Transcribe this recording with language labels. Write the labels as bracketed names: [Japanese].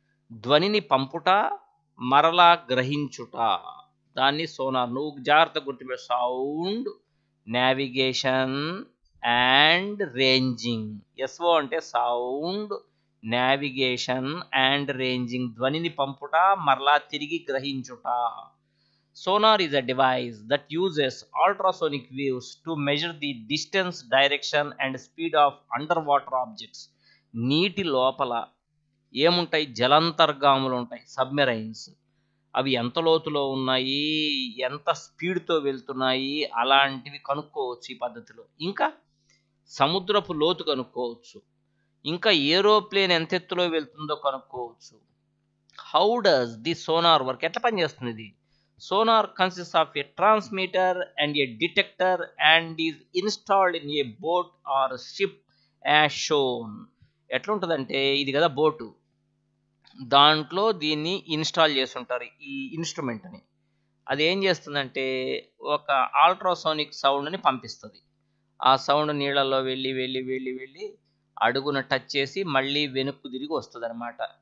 [Telugu] ధ్వనిని పంపుట, మరలా గ్రహించుట, దాన్ని సోనార్. నువ్వు జాగ్రత్త గుర్తుపెట్టు, [English] Sound navigation and ranging. S O [Telugu] అంటే [English] sound, navigation and ranging, [Telugu] ధ్వనిని పంపుట మరలా తిరిగి గ్రహించుట. [English] Sonar is a device that uses ultrasonic waves to measure the distance, direction and speed of underwater objects. [Telugu] నీటి లోపల ఏముంటాయి? జలాంతర్గాములు ఉంటాయి, సబ్మెరైన్స్. అవి ఎంత లోతులో ఉన్నాయి, ఎంత స్పీడ్తో వెళ్తున్నాయి, అలాంటివి కనుక్కోవచ్చు ఈ పద్ధతిలో. ఇంకా సముద్రపు లోతు కనుక్కోవచ్చు, ఇంకా ఏరోప్లేన్ ఎంత ఎత్తులో వెళ్తుందో కనుక్కోవచ్చు. [English] How does the sonar work? [Telugu] ఎట్లా పనిచేస్తుంది ఇది? [English] Sonar consists of a transmitter and a detector and is installed in a boat or ship as shown. [Telugu] ఎట్లా ఉంటుందంటే, ఇది కదా బోటు, దాంట్లో దీన్ని ఇన్స్టాల్ చేసి ఉంటారు ఈ ఇన్స్ట్రుమెంట్ని. అది ఏం చేస్తుందంటే ఒక అల్ట్రాసోనిక్ సౌండ్ని పంపిస్తుంది. ఆ సౌండ్ నీళ్ళల్లో వెళ్ళి వెళ్ళి వెళ్ళి వెళ్ళి అడుగున టచ్ చేసి మళ్ళీ వెనక్కు తిరిగి వస్తుంది అనమాట.